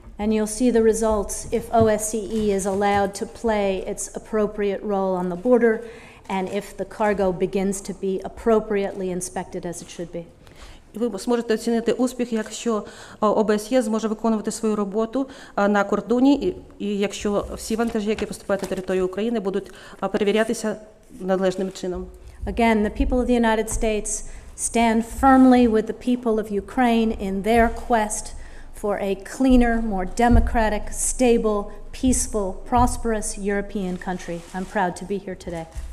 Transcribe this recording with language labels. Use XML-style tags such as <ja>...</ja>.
<en>And you'll see the results if OSCE is allowed to play its appropriate role on the border and if the cargo begins to be appropriately inspected as it should be.</en> <uk>Ви зможете оцінити успіх, якщо ОБСЄ зможе виконувати свою роботу на кордоні, і якщо всі вантажі, які поступають на територію України, будуть перевірятися належним чином.</uk> <en>Again, the people of the United States stand firmly with the people of Ukraine in their quest for a cleaner, more democratic, stable, peaceful, prosperous European country. I'm proud to be here today.</en>